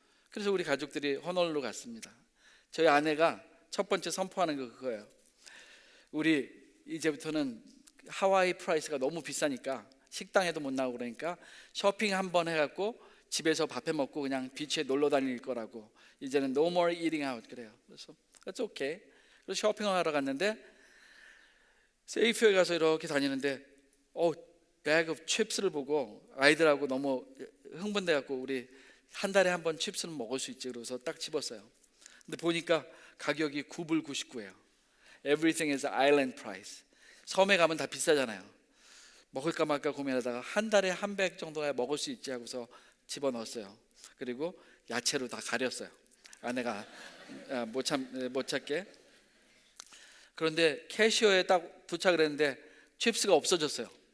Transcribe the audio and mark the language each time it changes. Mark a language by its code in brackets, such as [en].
[ko] 그래서 우리 가족들이 호놀룰루 갔습니다. 저희 아내가 첫 번째 선포하는 거 그거예요. 우리 이제부터는 하와이 프라이스가 너무 비싸니까 식당에도 못 나오고 그러니까 쇼핑 한번 해갖고 집에서 밥해 먹고 그냥 비치에 놀러 다닐 거라고. 이제는 [en] no more eating out [ko] 그래요. 그래서 [en] that's okay. [ko] 그래서 쇼핑을 하러 갔는데 세이프에 가서 이렇게 다니는데 백 오브 칩스를 보고 아이들하고 너무 흥분돼갖고 우리 한 달에 한 번 칩스는 먹을 수 있지. 그래서 딱 집었어요. 근데 보니까 가격이 9불 99예요. [en] Everything is island price. [ko] 섬에 가면 다 비싸잖아요. 먹을까 말까 고민하다가 한 달에 한 백 정도야 먹을 수 있지 하고서 집어넣었어요. 그리고 야채로 다 가렸어요. 아내가 못 찾게. 그런데 캐시어에 딱 도착을 했는데 칩스가 없어졌어요.